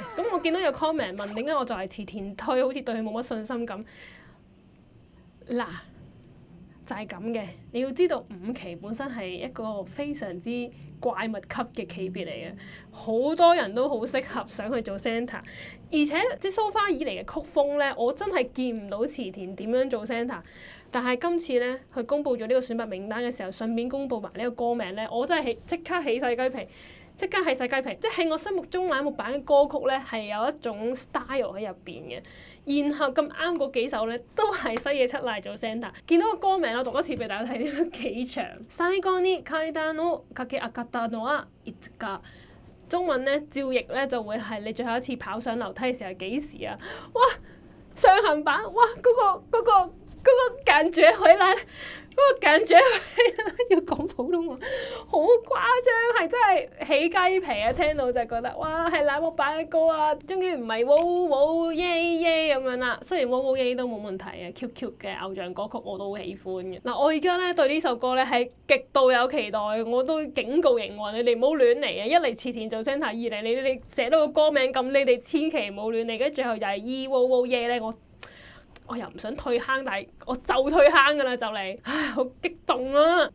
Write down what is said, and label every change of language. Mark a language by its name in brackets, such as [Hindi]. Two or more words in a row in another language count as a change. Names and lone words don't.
[Cantonese] 咁我見到有 comment 問點解我就係池田推，好似對佢冇乜信心咁。嗱，就係咁嘅。你要知道5期本身係一個非常之怪物級嘅級別嚟嘅，好多人都好適合想去做 Santa， 而且即係 [English] so far [Cantonese] 以嚟嘅曲風咧，我真係見唔到池田點樣做 Santa。但係今次咧，佢公佈咗呢個選拔名單嘅時候，順便公佈埋呢個歌名咧，我真係即刻起晒雞皮，即刻起晒雞皮！即係喺我心目中乃木坂嘅歌曲咧，係有一種 style 喺入邊嘅。然後咁啱嗰幾首咧，都係西野七瀨做 Santa。見到個歌名，我讀一次俾大家睇，呢都幾長。 [Japanese] 最後に階段を駆け上がったのはいつか。 [Cantonese] 中文咧照譯咧就會係你最後一次跑上樓梯嘅時候係幾時啊？哇！上行版，哇！嗰個感覺回來，嗰個感覺要講普通話，好誇張，係真係起雞皮啊！聽到就覺得哇，係乃木坂嘅歌啊，終於唔係 [English] wow wow yeah yeah [Cantonese] 咁樣啦。雖然 [English] wow wow yeah [Cantonese] 都冇問題嘅 ，Q Q 嘅偶像歌曲我都好喜歡嘅。嗱，我而家咧對呢首歌咧係極度有期待，我都警告營運你哋唔好亂嚟啊！一嚟池田做 Santa， 二嚟你哋寫到個歌名咁，你哋千祈唔好亂嚟，跟住最後又係 [English] wow wow yeah [Cantonese] 咧，我又唔想退坑，但係我就退坑㗎啦，就嚟，唉，好激動啊！